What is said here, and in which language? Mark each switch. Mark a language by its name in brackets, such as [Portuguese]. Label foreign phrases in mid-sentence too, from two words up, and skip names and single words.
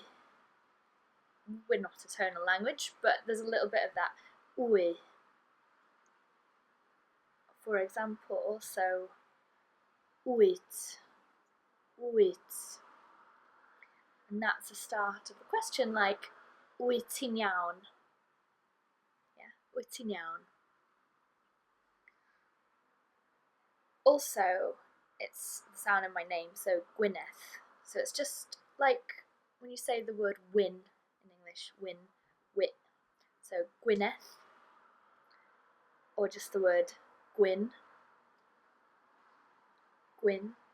[English] We're not a tonal language, but there's a little bit of that ui. For example, also uit, uit. And that's the start of the question, like [Welsh] wyt ti'n iawn? [English] Yeah, [Welsh] wyt ti'n iawn? [English] Also, it's the sound in my name, so Gwyneth. So it's just like when you say the word win in English, win, wit. So Gwyneth, or just the word [Welsh] gwyn, gwyn.